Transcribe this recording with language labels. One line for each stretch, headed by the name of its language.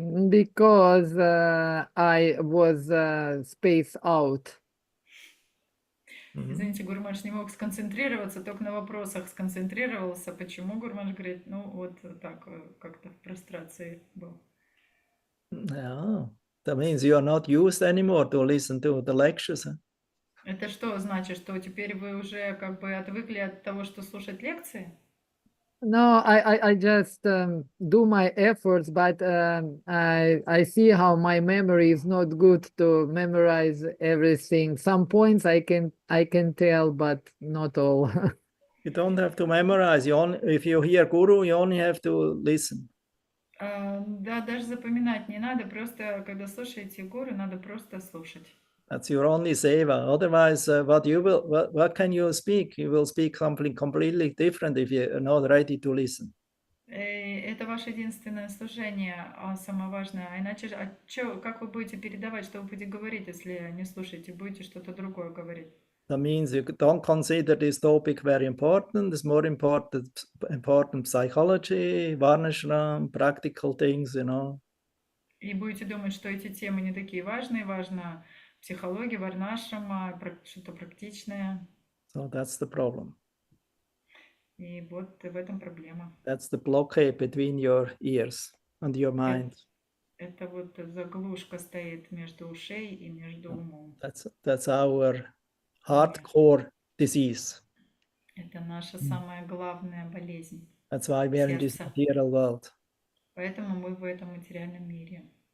English: Because I was spaced out.
Russian: Извините, Гурмаш не мог сконцентрироваться, только на вопросах сконцентрировался. Почему Гурмаш говорит, ну вот так, как-то в прострации был.
English: Yeah, that means you are not used anymore to listen to the lectures. Huh?
Russian: Это что значит, что теперь вы уже как бы отвыкли от того, что слушать лекции?
English: No, I just do my efforts, but I see how my memory is not good to memorize everything. Some points I can tell, but not all. You don't have to memorize. If you hear Guru, you only have to listen. Да, даже запоминать не надо, просто когда слушаете гуру, надо просто слушать. That's your only seva. Otherwise, what can you speak? You will speak something completely different if you're not ready to listen.
Russian: Это ваше единственное служение, самое важное. А иначе, как вы будете передавать, что вы будете говорить, если не слушаете, будете что-то другое говорить?
English: That means you don't consider this topic very important. It's more important psychology, varnashram, practical things, you know.
Russian: И будете думать, что эти темы не такие важные, важна психология, варнашрама, что-то практичное.
English: So that's the problem.
Russian: И вот в этом проблема.
English: That's the blockade between your ears and your mind.
Russian: Это вот заглушка стоит между ушей и между умом.
English: That's our hardcore disease.
Russian: Это наша самая главная болезнь.
English: That's why we are in this material world.
Russian: Поэтому мы в этом материальном мире.